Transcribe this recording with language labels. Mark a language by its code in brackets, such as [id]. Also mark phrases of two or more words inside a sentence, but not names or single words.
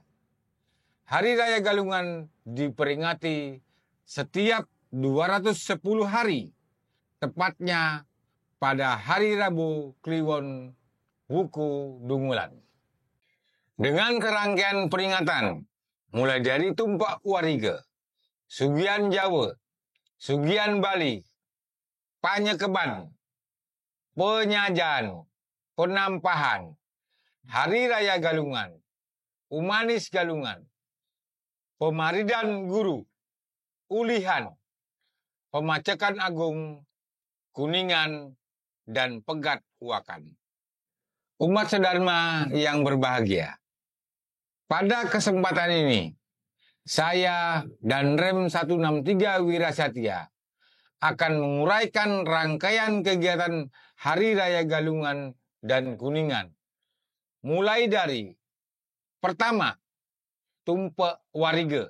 [id] Hari Raya Galungan diperingati setiap 210 hari, tepatnya pada hari Rabu Kliwon Wuku Dungulan. Dengan kerangkaian peringatan, mulai dari Tumpak Wariga, Sugihan Jawa, Sugihan Bali, Panyekeban, Penyajan, Penampahan, Hari Raya Galungan, Umanis Galungan, Pemaridan Guru, Ulihan, Pemacekan Agung, Kuningan, dan Pegat Wakan. Umat sedharma yang berbahagia. Pada kesempatan ini, saya Danrem 163 Wirasatya akan menguraikan rangkaian kegiatan Hari Raya Galungan dan Kuningan. Mulai dari pertama, Tumpak Wariga.